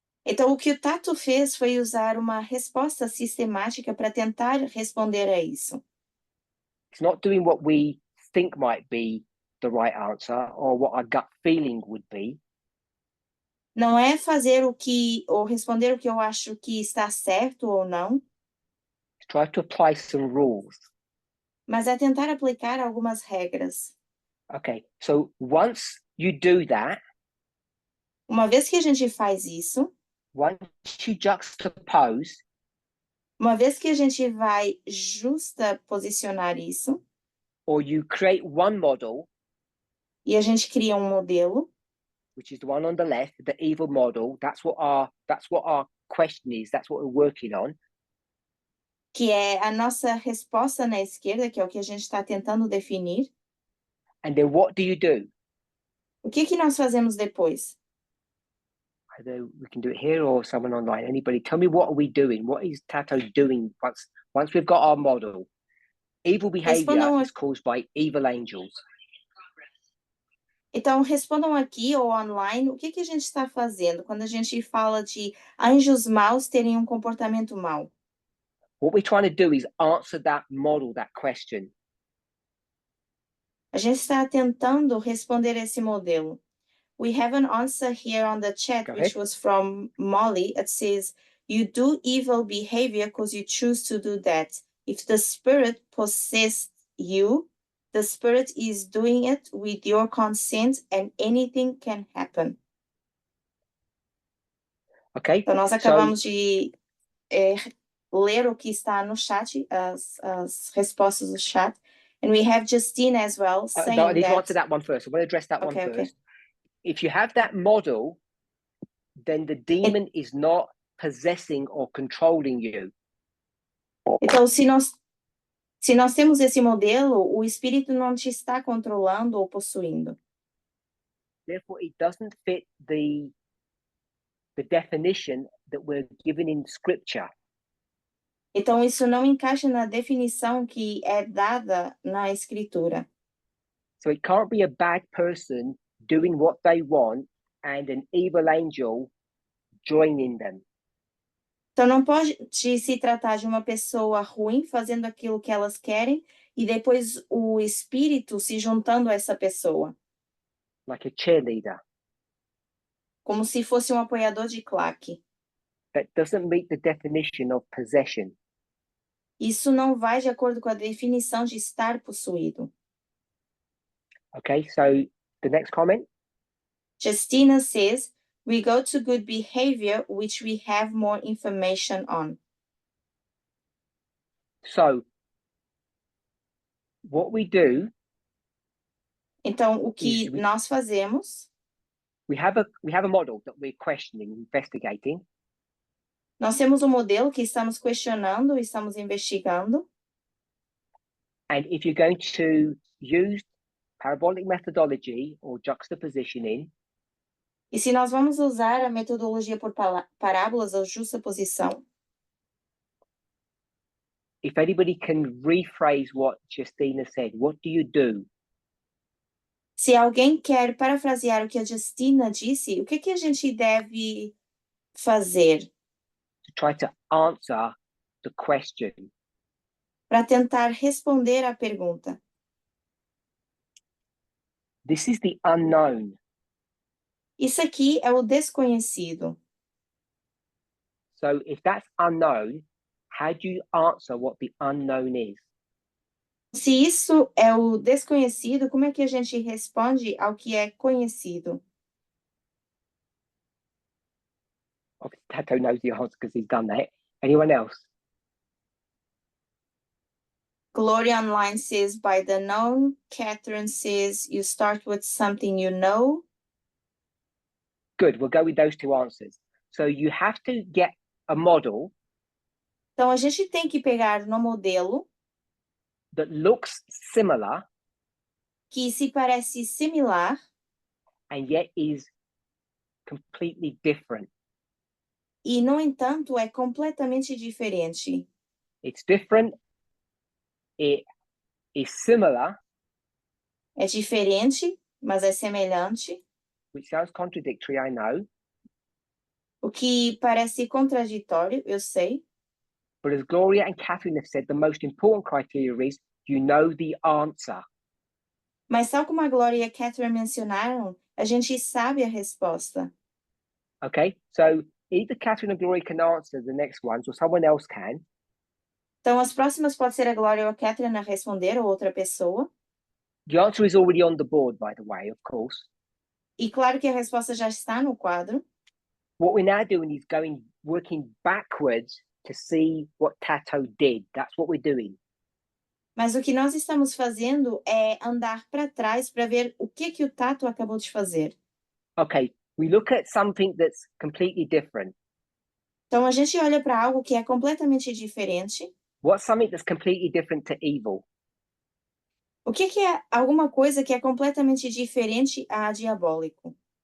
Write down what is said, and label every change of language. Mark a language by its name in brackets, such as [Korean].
[Portuguese] Então, o que o Tato fez foi usar uma resposta sistemática para tentar responder a isso. [English] It's not doing what we think might be the right answer or what our gut feeling would be. [Portuguese] Não é fazer ou responder o que eu acho que está certo ou não, [English] Try to apply some rules. [Portuguese] mas é tentar aplicar algumas regras. [English] Okay, so once you do that, [Portuguese] Uma vez que a gente faz isso, [English] once you juxtapose, [Portuguese] uma vez que a gente vai justaposicionar isso, [English] or you create one model, [Portuguese] e a gente cria um modelo, [English] which is the one on the left, the evil model, that's what our question is, that's what we're working on. [Portuguese] que é a nossa resposta na esquerda, que é o que a gente está tentando definir. [English] And then what do you do? [Portuguese] O que nós fazemos depois? [English] Either we can do it here or someone online. Anybody, tell me, what are we doing? What is Tato doing once we've got our model? Evil behavior is caused by evil angels. [Portuguese] Então, respondam aqui ou online o que a gente está fazendo quando a gente fala de anjos maus terem um comportamento mau. [English] What we're trying to do is answer that model, that question. [Portuguese] A gente está tentando responder esse modelo. [English] We have an answer here on the chat, Go which ahead. was from Molly. It says, you do evil behavior because you choose to do that. If the spirit possessed you, the spirit is doing it with your consent and anything can happen. Okay. [Portuguese] Então, nós acabamos de ler o que está no chat, as respostas do chat. [English] And we have Justine as well saying no, I need that... to answer that one first. I want to address that one first. Okay. If you have that model, then the demon is not possessing or controlling you. [Portuguese] Então, se nós temos esse modelo, o espírito não te está controlando ou possuindo. [English] Therefore, it doesn't fit the definition that we're given in scripture. [Portuguese] Então, isso não encaixa na definição que é dada na escritura. [English] So it can't be a bad person doing what they want and an evil angel joining them. [Portuguese] Então, não pode se tratar de uma pessoa ruim fazendo aquilo que elas querem e depois o espírito se juntando a essa pessoa. [English] Like a cheerleader. [Portuguese] Como se fosse um apoiador de claque. [English] That doesn't meet the definition of possession. [Portuguese] Isso não vai de acordo com a definição de estar possuído. [English] Okay, so the next comment. Justina says, we go to good behavior, which we have more information on. So, what we do... [Portuguese] Então, o que nós fazemos... [English] We have a model that we're questioning, investigating. [Portuguese] Nós temos um modelo que estamos questionando, estamos investigando. [English] And if you're going to use parabolic methodology or juxtapositioning, [Portuguese] e se nós vamos usar a metodologia por parábolas ou justaposição, [English] if anybody can rephrase what Justina said, what do you do? [Portuguese] Se alguém quer parafrasear o que a Justina disse, o que a gente deve fazer? [English] To try to answer the question. [Portuguese] Para tentar responder à pergunta. [English] This is the unknown. [Portuguese] Isso aqui é o desconhecido. [English] So if that's unknown, how do you answer what the unknown is? [Portuguese] Se isso é o desconhecido, como é que a gente responde ao que é conhecido? [English] Tato knows the answer because he's done that. Anyone else? Gloria Online says, by the known. Catherine says, you start with something you know. Good, we'll go with those two answers. So you have to get a model. [Portuguese] Então, a gente tem que pegar no modelo. [English] that looks similar [Portuguese] que se parece similar, [English] and yet is completely different. [Portuguese] e, no entanto, é completamente diferente. [English] It's different, it is similar, [Portuguese] É diferente, mas é semelhante, [English] which sounds contradictory, I know, [Portuguese] o que parece contraditório, eu sei. [English] but as Gloria and Catherine have said, the most important criteria is you know the answer. [Portuguese] Mas tal como a Glória e a Catherine mencionaram, a gente sabe a resposta. [English] Okay, so either Catherine or Gloria can answer the next ones, or someone else can. [Portuguese] Então, as próximas pode ser a Glória ou a Catherine a responder, ou outra pessoa. [English] The answer is already on the board, by the way, of course. [Portuguese] E claro que a resposta já está no quadro. [English] What we're now doing is working backwards to see what Tato did. That's what we're doing. [Portuguese] Mas o que nós estamos fazendo é andar para trás para ver o que o Tato acabou de fazer. [English] Okay, we look at something that's completely different. [Portuguese] Então, a gente olha para algo que é completamente diferente. [English] What's something that's completely different to evil? [Portuguese] O que é alguma coisa que é completamente diferente a diabólico?